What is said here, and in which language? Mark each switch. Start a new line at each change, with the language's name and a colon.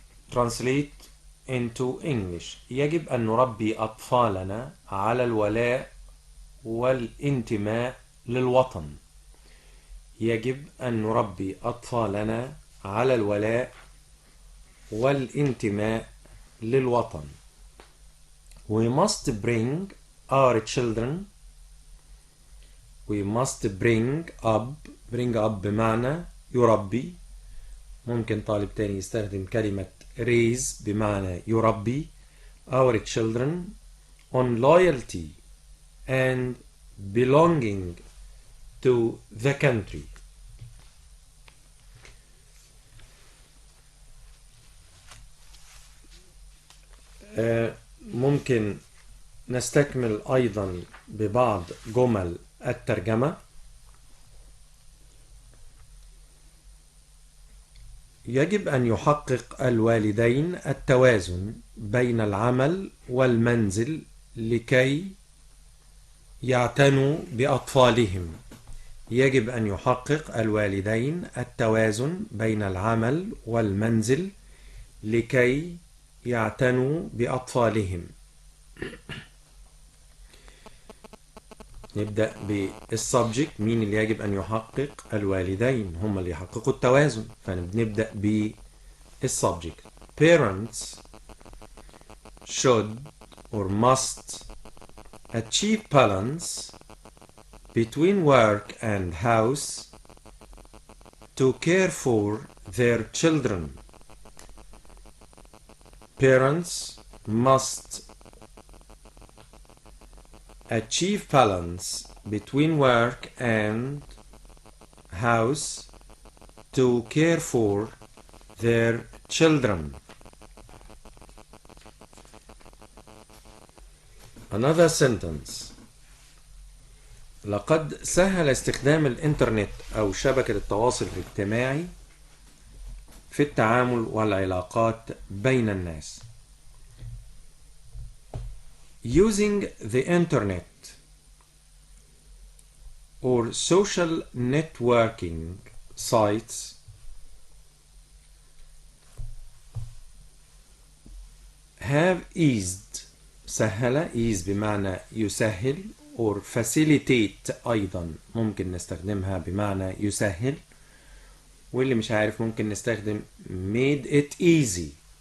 English: Translate into English.
Arabic: يجب أن نربي أطفالنا على الولاء والانتماء للوطن. يجب أن نربي أطفالنا على الولاء والانتماء للوطن.
English: We must bring our children. We must bring up
Arabic: بمعنى يربي. ممكن طالب تاني يستخدم كلمة raise بمعنى يربي.
English: Our children on loyalty and belonging to the country.
Arabic: ممكن نستكمل أيضا ببعض جمل الترجمة. يجب أن يحقق الوالدين التوازن بين العمل والمنزل لكي يعتنوا بأطفالهم. يجب أن يحقق الوالدين التوازن بين العمل والمنزل لكي يعتنوا بأطفالهم. نبدأ بالسبجكت. مين اللي يجب أن يحقق؟ الوالدين هم اللي يحققوا التوازن، فنبدأ بالسبجكت.
English: Parents should or must achieve balance between work and house to care for their children. Parents must achieve balance between work and house to care for their children. Another sentence.
Arabic: لقد سهل استخدام الإنترنت أو شبكة التواصل الاجتماعي في التعامل والعلاقات بين الناس.
English: Using the internet or social networking sites have eased.
Arabic: سهل ease بمعنى يسهل
English: or facilitate
Arabic: أيضا ممكن نستخدمها بمعنى يسهل، واللي مش عارف ممكن نستخدم
English: made it easy.